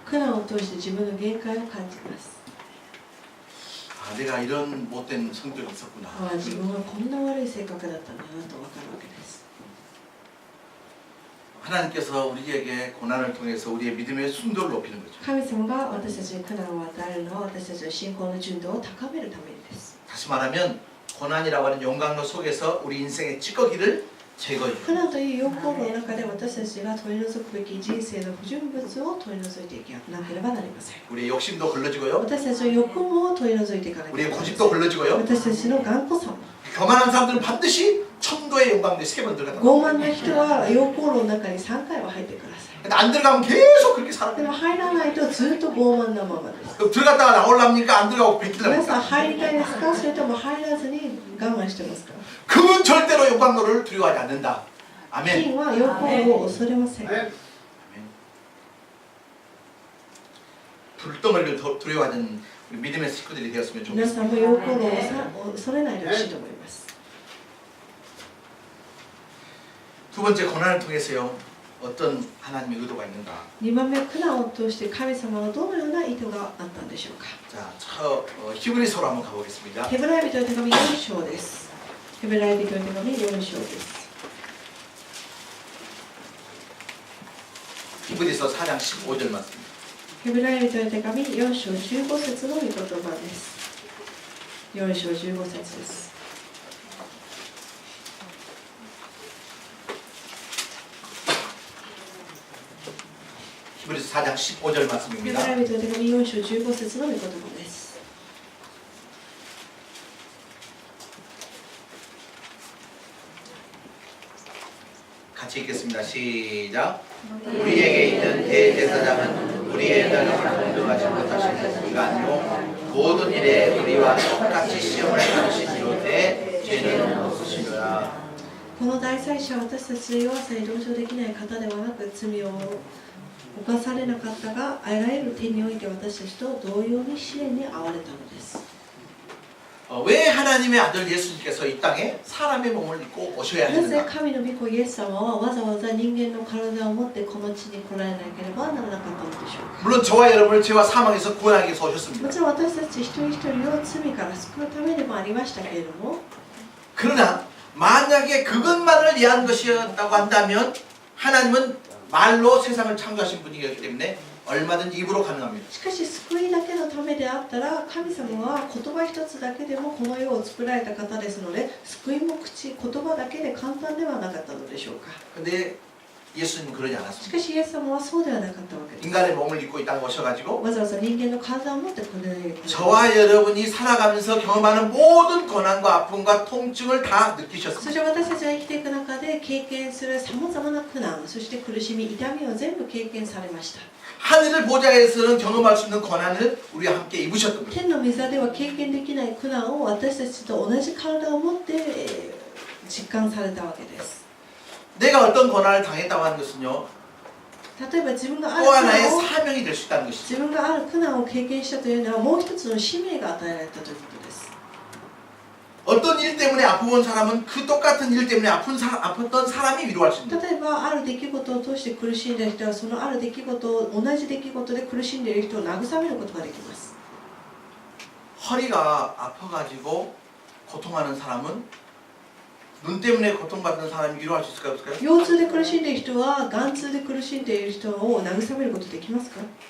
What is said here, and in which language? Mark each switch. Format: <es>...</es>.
<ja>苦難を通して自分の限界を感じます。</ja> <ko>아, 내가 이런 못된 성격이 있었구나.</ko> <ja>ああ、自分はこんな悪い性格だったんだなと分かるわけです。</ja> <ko>하나님께서 우리에게 고난을 통해서 우리의 믿음의 순도를 높이는 거죠.</ko> <ja>神様が私たちに苦難を与えるのは私たちの信仰の純度を高めるためにです。</ja> <ko>다시 말하면 고난이라고 하는 용광로 속에서 우리 인생의 찌꺼기를 제거해</ko> <ja>苦難という溶鉱炉の中で私たちが取り除くべき人生の不純物を取り除いていかなければなりません。</ja> <ko>우리의 욕심도 걸러지고요.</ko> <ja>私たちの欲望を取り除いていかなければなりません。</ja> <ko>고집도 걸러지고요.</ko> <ja>私たちの頑固さも。</ja> <ko>교만한 사람들은 반드시 천도의 용광로에 3번 들어간다.</ko> <ja>傲慢な人は溶鉱炉の中に3回は入ってください。</ja> <ko>근데 안 들어가면 계속 그렇게</ko> <ja>で</ja> <ko>살아요.</ko> <ja>も入らないとずっと傲慢なままです。</ja> <ko>그럼 들어갔다가 나오랍니까? 안 들어가고</ko> <ja>皆さん入りたいですか？それとも入らずに我慢してますか？</ja> <ko>금은 절대로 용광로를 두려워하지 않는다. 아멘.</ko> <ja>金は溶鉱炉を恐れません。</ja> <ko>불덩어리를 두려워하는 우리 믿음의 식구들이 되었으면</ko> <ja>皆</ja> <ko>좋겠습니다.</ko> <ja>さんも溶鉱炉を恐れないでほしいと思います。</ja> <ko>두 번째 고난을 통해서요. 어떤 하나님의 의도가 있는가?</ko> <ja>2番目、苦難を通して神様のどのような意図があったんでしょうか。</ja> <ko>자, 히브리서로 한번 가보겠습니다.</ko> <ja>ヘブライ人の手紙4章です。ヘブライ人の手紙4章です。</ja> <ko>히브리서 4장 15절 말씀.</ko> <ja>ヘブライ人の手紙4章15節の御言葉です。 4章15節です。</ja> <ko>히브리서 4장 15절</ko> <ja>ヘブ</ja> <ko>말씀입니다.</ko> <ja>ライ人の手紙4章15節の御言葉です。</ja> <ko>같이 읽겠습니다. 시작. 우리에게 있는 대제사장은 우리의 나라가 공정하지 못하신 이가 아니요 모든 일에 우리와 똑같이 시험을 받으시니로되 죄는 없으시노라.</ko> <ja>この大祭司は私たちが弱さに同情できない方ではなく罪を犯されなかったが、あらゆる点において私たちと同様に試練に遭われたのです。</ja> <ko>왜 하나님의 아들 예수님께서 이 땅에 사람의 몸을 입고 오셔야</ko> <ja>なぜ</ja> <ko>하는가?</ko> <ja>神の御子イエス様はわざわざ人間の体を持ってこの地に来られなければならなかったのでしょうか。</ja> <ko>물론 저와 여러분을 죄와 사망에서 구원하기 위해서 오셨습니다.</ko> <ja>もちろん私たち一人一人を罪から救うためでもありましたけれども、</ja> <ko>그러나 만약에 그것만을 위한 것이었다고 한다면 하나님은 말로 세상을 창조하신 분이기 때문에 얼마든지 입으로 가능합니다.</ko> <ja>しかし救いだけのためであったら、神様は言葉一つだけでもこの世を作られた方ですので、救いも言葉だけで簡単ではなかったのでしょうか。</ja> <ko>근데 예수님은 그러지</ko> <ja>し</ja> <ko>않았습니다.</ko> <ja>かしイエス様はそうではなかったわけです。</ja> <ko>인간의 몸을 입고 이 땅에 오셔가지고</ko> <ja>わざわざ人間の体を持ってこの世に来られた。</ja> <ko>저와 여러분이 살아가면서 경험하는 모든 고난과 아픔과 통증을 다</ko> <ja>そ</ja> <ko>느끼셨습니다.</ko> <ja>して私たちが生きていく中で経験するさまざまな苦難、そして苦しみ、痛みを全部経験されました。</ja> <ko>하늘을 보좌에서는 경험할 수 있는 고난을 우리와 함께 입으셨던 거예요.</ko> <ja>天の御座では経験できない苦難を私たちと同じ体を持って実感されたわけです。</ja> <ko>내가 어떤 고난을 당했다고 하는 것은요,</ko> <ja>例えば自分がある</ja> <ko>또</ko> <ja>苦</ja> <ko>하나의</ko> <ja>難を</ja> <ko>사명이 될 수 있다는 것이죠.</ko> <ja>自分がある苦難を経験したというのはもう一つの使命が与えられたということです。</ja> <ko>어떤 일 때문에 아프본 사람은 그 똑같은 일 때문에 아팠던 사람이 위로할 수 있는 거예요.</ko> <ja>例えばある出来事を通して苦しんでいる人はそのある出来事を同じ出来事で苦しんでいる人を慰めることができます。</ja> <ko>허리가 아파가지고 고통하는 사람은 눈 때문에 고통받는 사람이 위로할 수 있을까요? 없을까요?</ko> <ja>腰痛で苦しんでいる人は眼痛で苦しんでいる人を慰めることできますか？</ja>